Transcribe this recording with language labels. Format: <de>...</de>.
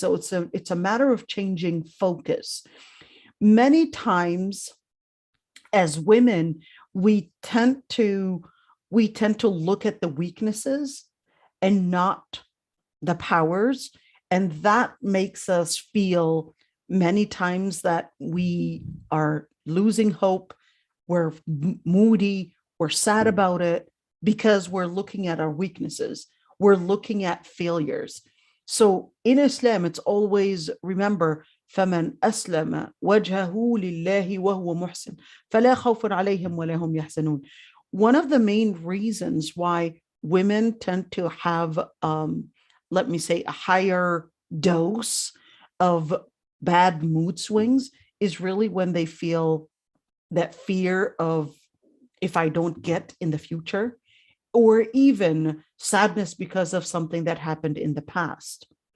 <en>So it's a matter of changing focus. Many times as women, we tend to look at the weaknesses and not the powers. And that makes us feel many times that we are losing hope, we're moody, we're sad about it, because we're looking at our weaknesses, we're looking at failures. So in Islam, it's always, remember,</en> <ar>فَمَنْ أَسْلَمَ وَجْهَهُ لِلَّهِ وَهُوَ مُحْسِنٌ فَلَا خَوْفٌ عَلَيْهِمْ وَلَا هُمْ يَحْزَنُونَ.</ar> <en>One of the main reasons why women tend to have, let me say, a higher dose of bad mood swings is really when they feel that fear of, if I don't get in the future, or even sadness because of something that happened in the past.</en>